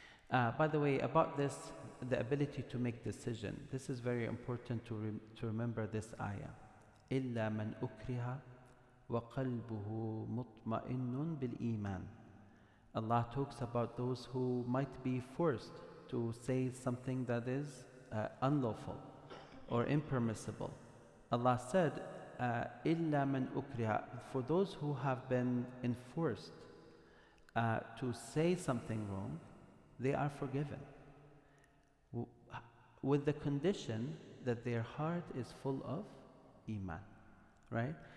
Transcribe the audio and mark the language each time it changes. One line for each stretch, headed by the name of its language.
English: By the way, about this, the ability to make decision, this is very important to remember this ayah.
Arabic: إِلَّا مَنْ أُكْرِهَ وَقَلْبُهُ مُطْمَئِنٌ بِالْإِيمَانِ.
English: Allah talks about those who might be forced to say something that is unlawful or impermissible. Allah said,
Arabic: إِلَّا مَنْ أُكْرِهَ.
English: For those who have been enforced to say something wrong, they are forgiven, with the condition that their heart is full of iman, right?